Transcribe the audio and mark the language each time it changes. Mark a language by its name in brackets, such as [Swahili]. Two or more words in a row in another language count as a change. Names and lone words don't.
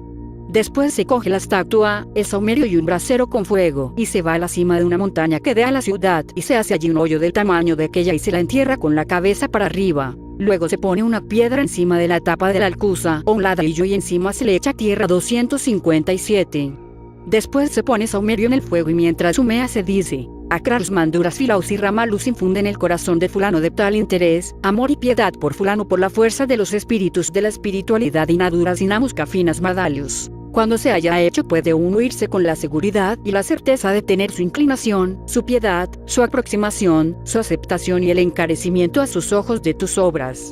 [Spanish] Después se coge la estatua, el saumerio y un brasero con fuego y se va a la cima de una montaña que da a la ciudad y se hace allí un hoyo del tamaño de aquella y se la entierra con la cabeza para arriba. Luego se pone una piedra encima de la tapa de la alcuza o un ladrillo y encima se le echa tierra 257. Después se pone saumerio en el fuego y mientras humea se dice, Acrars manduras filaus y ramalus infunden el corazón de fulano de tal interés, amor y piedad por fulano por la fuerza de los espíritus de la espiritualidad y naduras y namuscafinas madalius. Cuando se haya hecho puede uno irse con la seguridad y la certeza de tener su inclinación, su piedad, su aproximación, su aceptación y el encarecimiento a sus ojos de tus obras.